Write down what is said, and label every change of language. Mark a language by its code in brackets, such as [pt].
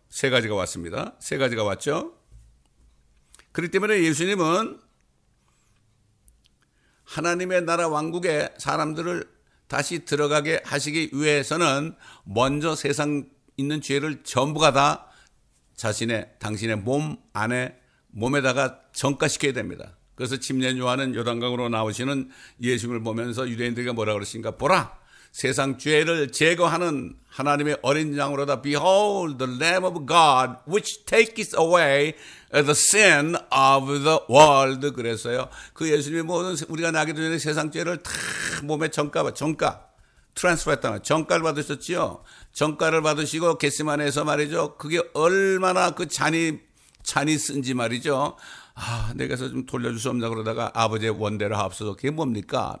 [ko] 3가지가 왔습니다. 3가지가 왔죠. 그렇기 때문에 예수님은 하나님의 나라 왕국에 사람들을 다시 들어가게 하시기 위해서는 먼저 세상 있는 죄를 전부가 다 당신의 몸에다가 전가시켜야 됩니다. 그래서 침례 요한은 요단강으로 나오시는 예수님을 보면서 유대인들에게 뭐라 그러신가? 보라, 세상 죄를 제거하는 하나님의 어린 양으로다. [en] Behold the Lamb of God which taketh away the sin of the world. [ko] 그랬어요. 그 예수님이 모든 우리가 나기도 전에 세상 죄를 다 몸에 전가 트랜스퍼했단 말이에요. 전가를 받으셨지요. 전가를 받으시고 겟세마네에서 말이죠. 그게 얼마나 그 잔이 찬이 쓴지 말이죠. 내게서 좀 돌려줄 수 없나 그러다가 아버지의 원대로 하옵소서. 그게 뭡니까?